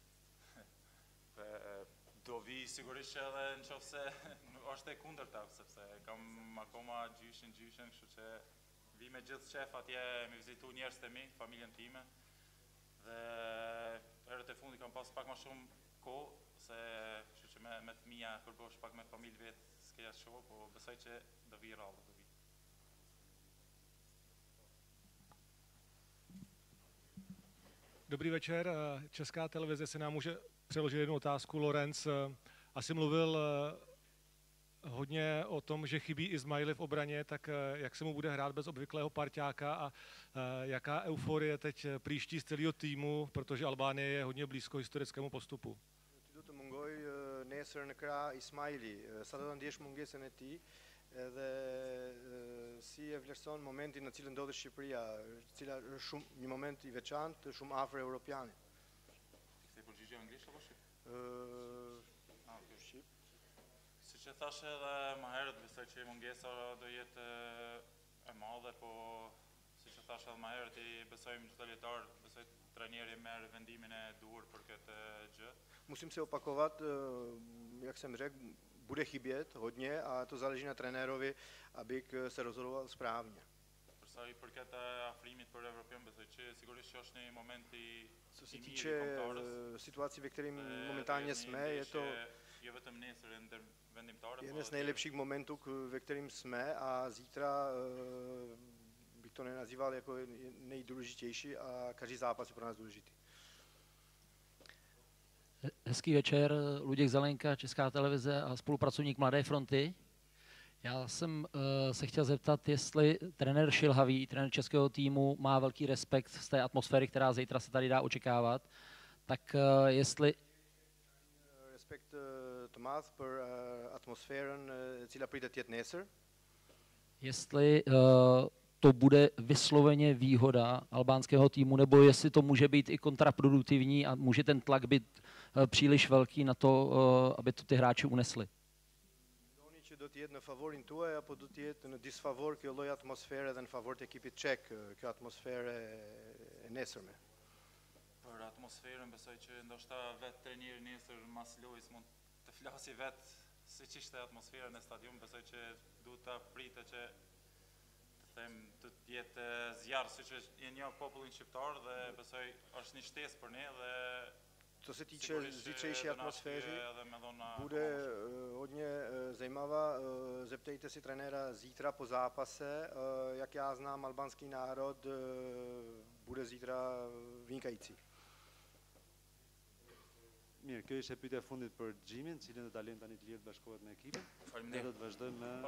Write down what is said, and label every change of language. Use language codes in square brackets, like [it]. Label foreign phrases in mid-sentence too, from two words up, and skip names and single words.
[sq] Do vi sigurisht edhe në qoftë se është e kundërta, sepse kam akoma gjyshin, kështu që vi me gjithë qef atje me vizitu njerëz të mi, familjen time, dhe herët e fundi kam pas pak ma shumë kohë, kështu që me të mija kur bosh pak me familje vetë s'keja shohë, po besoj që do vi rallë, do vi. [cs] Dobrý večer. Česká televize se nám může přeložit jednu otázku. Lorenz asi mluvil hodně o tom, že chybí Ismaili v obraně, tak jak se mu bude hrát bez obvyklého parťáka a jaká euforie teď příští z celého týmu, protože Albánie je hodně blízko historickému postupu. [sq] Ty do të mungoj nesër në krah Ismaili, sa do të ndjesh mungesën e tij edhe si e vlerëson momentin në cilën ndodhet Shqipëria, cila është shumë një moment i veçantë, shumë afër Europianit. Kthej përgjigje anglisht apo shqip? Shqip. Siç e thash edhe më herët, besoj që mungesa do jetë e madhe, po siç e thash edhe më herët, i besojmë çdo lojtar, besoj trajneri merr vendimin e duhur për këtë gjë. [cs] Musím se opakovat, jak jsem řekl, bude chybět hodně a to záleží na trenérovi, aby se rozhodoval správně. [sq] Për sa i përket afrimit për Evropian, besoj që sigurisht është një moment i [cs] Co se týče situací, ve kterým momentálně jsme, je to [sq] jo vetëm nesër vendimtare, [cs] jeden z nejlepších momentů, ve kterým jsme a zítra bych to nenazýval jako nejdůležitější a každý zápas je pro nás důležitý. Hezký večer, Luděk Zelenka, Česká televize a spolupracovník Mladé fronty. Já jsem se chtěl zeptat, jestli trenér Šilhavý, trenér českého týmu, má velký respekt z té atmosféry, která zítra se tady dá očekávat, tak jestli... [sq] Respekt të madh për atmosferën e cila pritet të jetë nesër. [cs] Jestli to bude vysloveně výhoda albánského týmu, nebo jestli to může být i kontraproduktivní a může ten tlak být příliš velký na to, aby to ty hráči unesli. [sq] Mendoni që do të jetë në favorin tuaj apo do të jetë në disfavor kjo lloj atmosfere dhe në favor të ekipit çek, kjo atmosfere e nesërme? Për atmosferën besoj që ndoshta vetë trajneri nesër mas lojës mund të flasi vetë siç ishte atmosfera në stadium, besoj që duhet ta pritet që të jetë zjarr siç është një popullin shqiptar dhe besoj është një shtesë për ne dhe [cs] Co se týče zítřejší atmosféry, bude hodně zajímavá. Zeptejte si trenéra zítra po zápase. Jak já znám, albánský národ bude zítra vynikající. [sq] Mirë, kjo ishte pyetja e fundit për Xhimin, cilën do ta lëm tani të lirë të bashkohet me ekipin. Ne do të vazhdojmë me